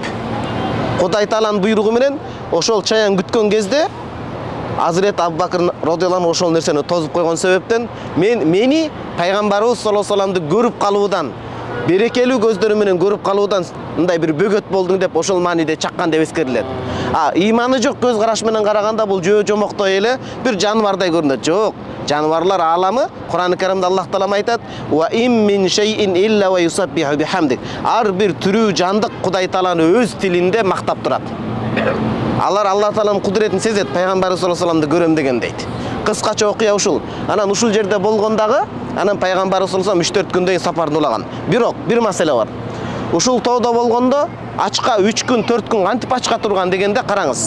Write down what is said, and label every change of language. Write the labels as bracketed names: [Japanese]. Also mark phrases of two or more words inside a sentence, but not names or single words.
[Kyrgyz] Кудай Тааланын буйругу менен ошол чаян күткөн кезде Азирет Абу Бакр [Arabic] رضي الله عنه [Kyrgyz] ошол нерсени тозуп койгон себептен мени Пайгамбарыбыз [Arabic] صلى الله عليه [Kyrgyz] вассаламды көрүп калуудан, берекелүү көздөрү менен көрүп калуудан мындай бир бөгөт болдуң деп ошол мааниде чаккан деп эскерилет. Ыйманы жок көз караш менен караганда бул жөө жомоктой эле бир жаныбардай көрүнөт. Жок, жаныбарлар ааламы Кур'ан-ы Каримде Аллах Таала айтат: [Arabic] "وإن من شيء إلا ويسبح بحمدك." [Kyrgyz] Ар бир түрүү жандык Кудай Тааланы өз тилинде мактап турат. Алар Алла Тааланын кудуретин сезет, Пайгамбарыбыз [Arabic] صلى الله عليه [Kyrgyz] вассаламды көрөм деген дейт. Кыскача окуя ушул. Анан ушул жерде болгондагы, анан Пайгамбарыбыз [Arabic] صلى الله عليه وسلم [Kyrgyz] 3-4 күндөн сапарын улаган. Бирок бир маселе бар. Ушул тоодо болгондо ачка 3 күн, 4 күн кантип ачка турган дегенде караңыз.